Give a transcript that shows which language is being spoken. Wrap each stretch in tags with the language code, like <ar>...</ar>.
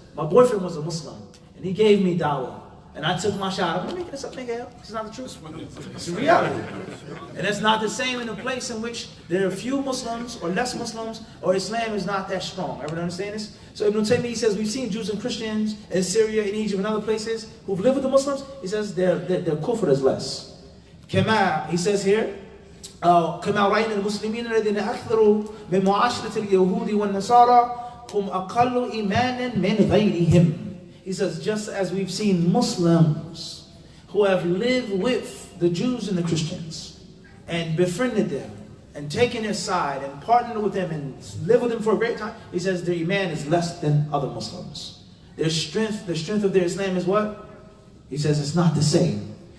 <en>My boyfriend was a Muslim, and he gave me dawah. And I took my shot. I'm not making this up, nigga. It's not the truth. It's the reality. And it's not the same in a place in which there are few Muslims or less Muslims, or Islam is not that strong. Everyone understand this? So Ibn Taymiyyah says we've seen Jews and Christians in Syria, in Egypt, and other places who've lived with the Muslims. He says their kufr is less.</en> <ar>Kama,</ar> <en>he says here,</en> <ar>كما رأينا المسلمين الذين أكثروا من معاشرة اليهود والنصارى هم أقل إيمانا من غيرهم.</ar> <en>He says, just as we've seen Muslims who have lived with the Jews and the Christians and befriended them and taken their side and partnered with them and lived with them for a great time, he says their iman is less than other Muslims. Their strength, the strength of their Islam is what? He says it's not the same.</en>